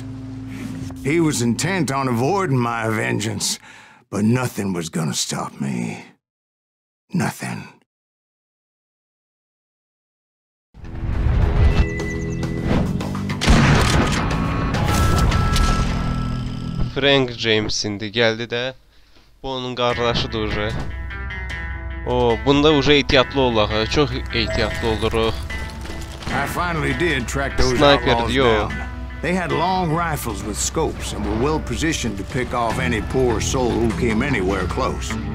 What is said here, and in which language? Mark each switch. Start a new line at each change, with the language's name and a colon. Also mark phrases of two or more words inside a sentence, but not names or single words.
English: He was intent on avoiding my vengeance, but nothing was gonna stop me. Nothing.
Azerbaijani: Frank James indi gəldi də. Bu onun qardaşıdır uje. O, bunda uje ehtiyatlı olaq. Çox ehtiyatlı oluruq.
English: I finally did track those Sniper outlaws
Turkish: diyor.
English: down. They had long rifles with scopes and were well positioned to pick off any poor soul who came anywhere close.